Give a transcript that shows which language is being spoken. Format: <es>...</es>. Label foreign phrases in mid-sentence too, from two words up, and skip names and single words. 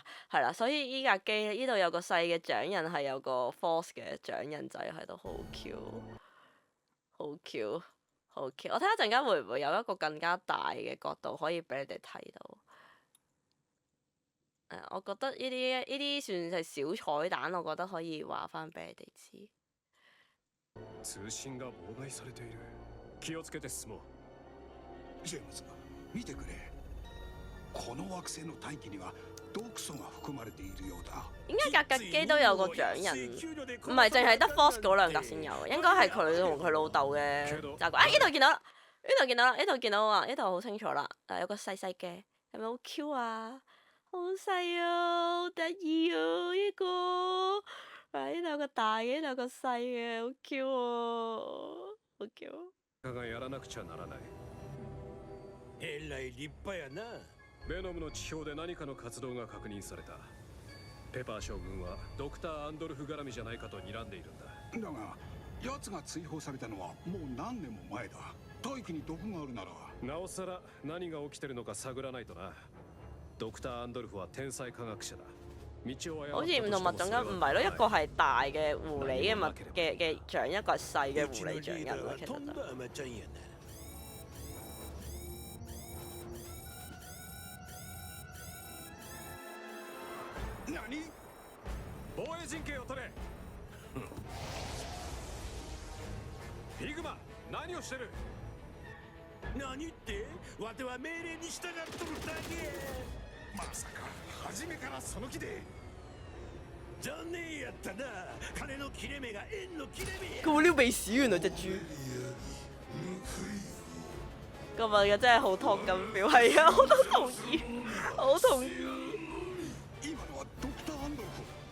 <yue>係啦，所以依架機呢度有個細嘅掌印，係有個 Fox 嘅掌印仔喺度，好 Q， 好 Q， 好 Q。我睇下陣間會唔會有一個更加大嘅角度可以俾你哋睇到。我覺得呢啲算係小彩蛋，我覺得可以話翻俾你哋知。</yue> <ja>通信が妨害されている。気をつけて進もう。ジェームズ見てくれ。この惑星の大気には毒素が含まれているようだ。</ja> <yue>點解格機都有個掌印？唔係淨係得 Fox 嗰兩格先有，應該係佢同佢老豆嘅習慣。啊！呢度見到啦，呢度見到啦，呢度見到啊，呢度好清楚啦。有個細細嘅，係咪好 Q 啊？好細啊，好得意啊！呢個呢度有個大嘅，呢度有個細嘅，好 Q 啊，好 Q。</yue> <ja>がやらなくちゃならない。えらい立派やな。ベノムの地表で何かの活動が確認された。ペパー将軍はドクター・アンドルフ絡みじゃないかと睨んでいるんだ。だが奴が追放されたのはもう何年も前だ。大気に毒があるならなおさら何が起きてるのか探らないとな。ドクター・アンドルフは天才科學者だ。</ja> <yue>好似唔同物種咁，唔係咯，一個係大嘅狐狸嘅掌，一個係細嘅狐狸掌印咯，其實就。</yue> <ja>何？防衛陣形を取れ。ピグマ、何をしてる？何ってわては命令に従っとるだけ。まさか初めからその気で。残念やったな。金の切れ目が縁の切れ目や。</ja> <yue>佢會撩鼻屎原來隻豬。今日嘅真係好托緊表，係啊，我都同意，我同意。</yue> <ja>今のはドクター・アンドルフ。</ja>